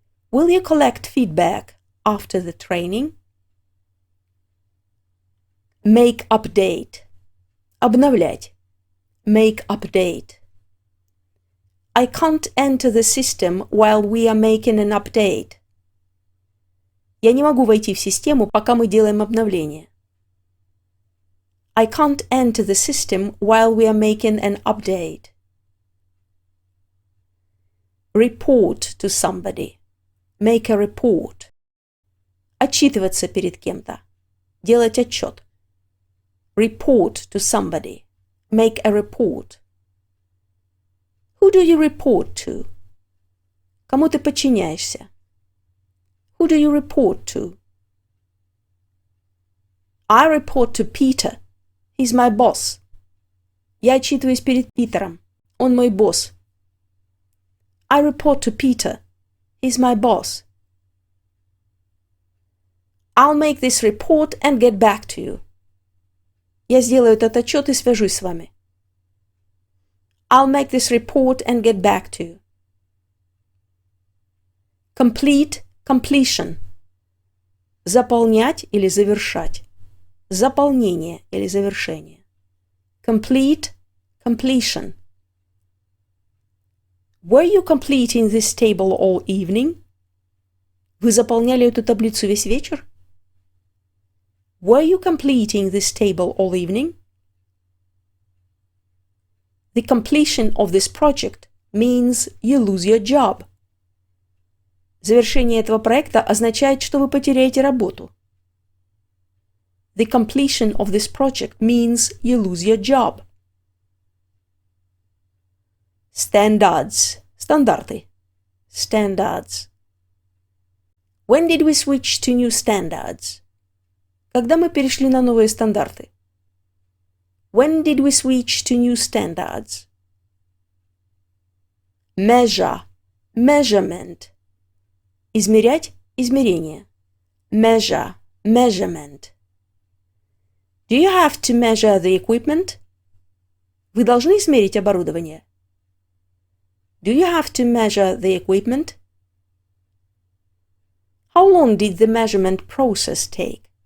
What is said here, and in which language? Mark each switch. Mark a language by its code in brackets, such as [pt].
[en] Will you collect feedback after the training? Make update. [ru] Обновлять. [en] Make update. I can't enter the system while we are making an update. [ru] Я не могу войти в систему, пока мы делаем обновление. [en] I can't enter the system while we are making an update. Report to somebody. Make a report. [ru] Отчитываться перед кем-то. Делать отчет. [en] Report to somebody. Make a report. Who do you report to? [ru] Кому ты подчиняешься? [en] Who do you report to? I report to Peter. He's my boss. [ru] Я отчитываюсь перед Питером. Он мой босс. [en] I report to Peter. He's my boss. I'll make this report and get back to you. [ru] Я сделаю этот отчет и свяжусь с вами. [en] I'll make this report and get back to you. Complete, completion. [ru] Заполнять или завершать. Заполнение или завершение. [en] Complete, completion. Were you completing this table all evening? [ru] Вы заполняли эту таблицу весь вечер? [en] Were you completing this table all evening? The completion of this project means you lose your job. [ru] Завершение этого проекта означает, что вы потеряете работу. [en] The completion of this project means you lose your job. Standards. [ru] Стандарты. [en] Standards. When did we switch to new standards? [ru] Когда мы перешли на новые стандарты? [en] When did we switch to new standards? Measure. Measurement. [ru] Измерять. Измерение. [en] Measure. Measurement. Do you have to measure the equipment? [ru] Вы должны измерить оборудование. [en] Do you have to measure the equipment? How long did the measurement process take?